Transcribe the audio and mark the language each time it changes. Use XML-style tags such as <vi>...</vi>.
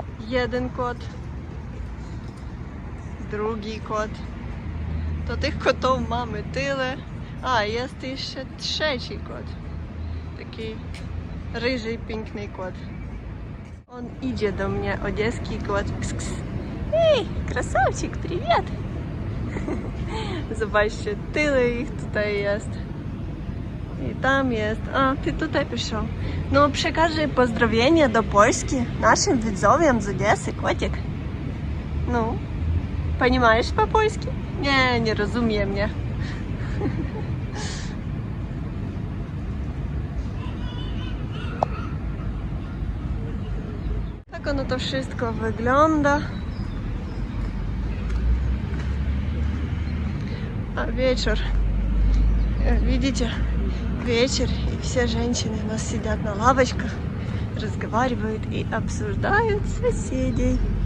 <pl>Jeden kot, drugi kot. To tych kotów mamy tyle. A, jest jeszcze trzeci kot. Taki ryży, piękny kot. On idzie do mnie,</pl> <ru>одесский кот. Кс-кс. Ej, красавчик, привет!</ru> <pl>Zobaczcie, tyle ich tutaj jest. I tam jest. A, ty tutaj przyszedł. No, przekażę pozdrowienia do Polski naszym widzom z Odessy, kotek.</pl> <ru>No, понимаешь по-польски?</ru> <pl>Nie, nie rozumie mnie. Tak ono to wszystko wygląda.</pl> <ru>А вечер, видите, вечер, и все женщины у нас сидят на лавочках, разговаривают и обсуждают соседей.</ru>